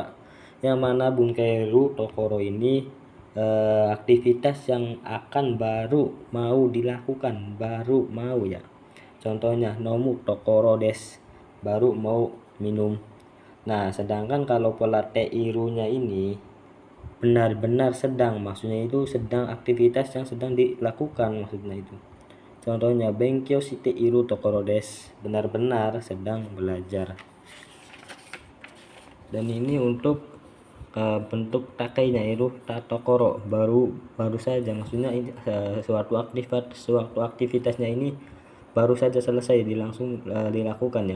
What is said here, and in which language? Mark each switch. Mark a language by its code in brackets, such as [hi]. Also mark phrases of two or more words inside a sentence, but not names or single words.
[id] Yang mana [ja] 文型るところ [id] ini aktivitas yang akan baru mau dilakukan, baru mau ya. Contohnya [ja] 飲むところです, [id] baru mau minum. Nah, sedangkan kalau pola teiru-nya ini benar-benar sedang, maksudnya itu sedang, aktivitas yang sedang dilakukan maksudnya itu. Contohnya [ja] 勉強しているところです, [id] benar-benar sedang belajar. Dan ini untuk bentuk takainya itu tatokoro, baru saja, maksudnya ini suatu aktivitasnya ini baru saja selesai dilakukan ya.